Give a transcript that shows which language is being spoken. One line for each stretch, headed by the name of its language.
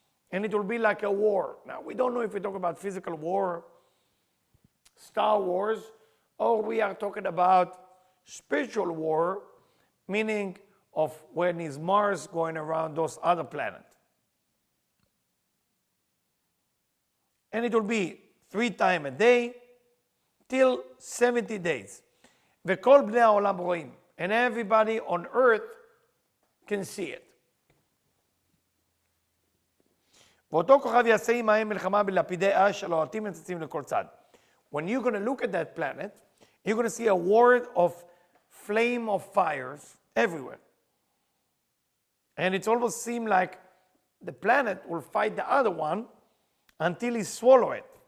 English: And it will be like a war. Now, we don't know if we talk about physical war, Star Wars, or we are talking about spiritual war, meaning of when is Mars going around those other planets. And it will be 3 times a day till 70 days.
Hebrew: וכל בני העולם רואים.
English: And everybody on earth can see it.
Hebrew: ואותו כוכב יעשה עמהם מלחמה בלפידי אש הלוהטים ונצצים לכל צד.
English: When you're going to look at that planet, you're going to see a world of flame of fires everywhere. And it almost seems like the planet will fight the other one until he swallows it.